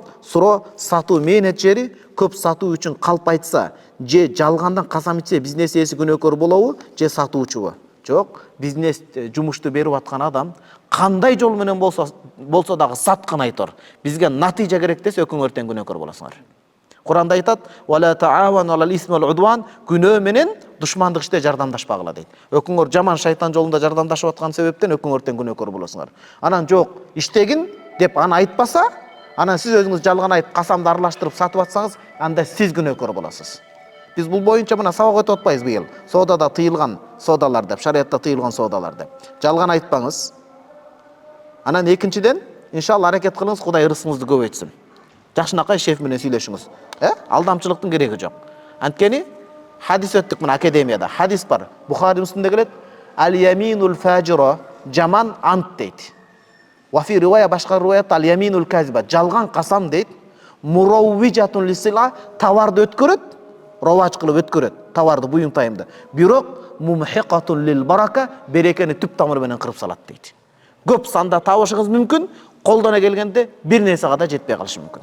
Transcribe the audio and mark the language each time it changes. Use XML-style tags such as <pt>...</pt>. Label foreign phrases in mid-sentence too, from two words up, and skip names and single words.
<ky>Суроо сатуу менеджери көп сатуу үчүн калп айтса, же жалгандан касам ичсе бизнес ээси күнөөкөр болобу, же сатуучубу? Жок, бизнес жумушту берип аткан адам кандай жол менен болсо дагы саткан айтор. Бизге натыйжа керек десе өкүңөр тең күнөөкөр болосуңар. Куранда айтат:</ky> <ar>"ولا تعاونوا على الإثم والعدوان",</ar> <ky>күнөө менен душмандык иште жардамдашпагыла дейт. Өкүңөр жаман шайтан жолунда жардамдашып аткан себептен өкүңөр тең күнөөкөр болосуңар. Анан жок, иштегин деп аны айтпаса, анан сиз өзүңүз жалган айтып касамды аралаштырып сатып атсаңыз, анда сиз күнөөкөр болосуз. Биз бул боюнча мына сабак өтүп атпайбыз быйыл. Соодада тыйылган соодалар деп, шариатта тыйылган соодалар деп. Жалган айтпаңыз. Анан экинчиден, иншалла аракет кылыңыз, Кудай ырысыңызды көбөйтсүн. Жакшынакай шеф менен сүйлөшүңүз. Алдамчылыктын кереги жок. Анткени хадис өттүк мына академияда. Хадис бар. Бухари Муслимде келет:</ky> <ar>"اليمين الفاجرة",</ar> <ky>жаман ант дейт.</ky> <ar>وفي رواية,</ar> <ky>башка риваят</ky> <ar>اليمين الكاذبة,</ar> <ky>жалган касам дейт.</ky> <ar>مروجة للسلعة,</ar> <ky>товарды өткөрөт, ровач кылып өткөрөт, товарды, буюм тайымды. Бирок</ky> <ar>ممحقة للبركة,</ar> <ky>берекени түп тамыры менен кырып салат дейт. Көп санда табышыңыз мүмкүн, колдона келгенде бир нерсеге да жетпей калышы мүмкүн.</ky>